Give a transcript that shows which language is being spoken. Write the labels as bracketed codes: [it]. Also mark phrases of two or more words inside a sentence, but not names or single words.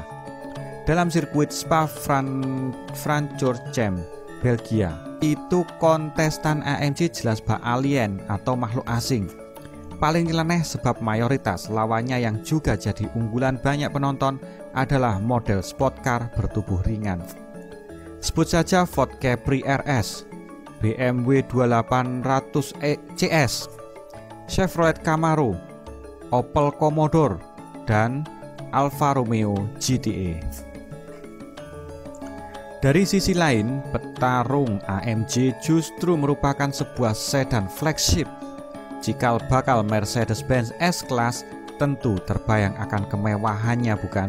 [id] Dalam sirkuit Spa-Francorchamps, Belgia, itu kontestan AMG jelas bak alien atau makhluk asing. Paling nyeleneh sebab mayoritas lawannya yang juga jadi unggulan banyak penonton adalah model [en] sport car [id] bertubuh ringan. Sebut saja Ford Capri RS, BMW 2800 CS, Chevrolet Camaro, Opel Commodore, dan Alfa Romeo GTA. Dari sisi lain, petarung AMG justru merupakan sebuah sedan flagship Cikal bakal Mercedes-Benz S-Class tentu terbayang akan kemewahannya, bukan?